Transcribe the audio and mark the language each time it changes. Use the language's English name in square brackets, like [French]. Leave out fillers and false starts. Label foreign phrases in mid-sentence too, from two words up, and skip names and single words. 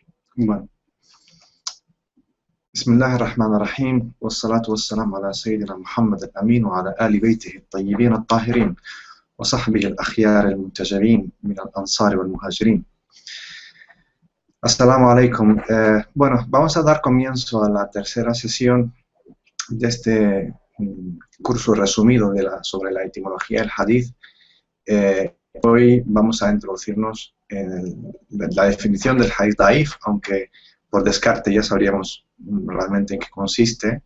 [Spanish] Bueno, [Arabic] بسم الله الرحمن الرحيم والصلاة والسلام على سيدنا محمد الأمين وعلى آل بيته الطيبين الطاهرين وصحبه الأخيار المنتجبين من الأنصار والمهاجرين. السلام عليكم. [Spanish] Bueno, vamos a dar comienzo a la tercera sesión de este curso resumido sobre la etimología del hadith. Hoy vamos a introducirnos en la definición del [Arabic] حديث ضعيف, [Spanish] aunque por descarte ya sabríamos realmente en qué consiste.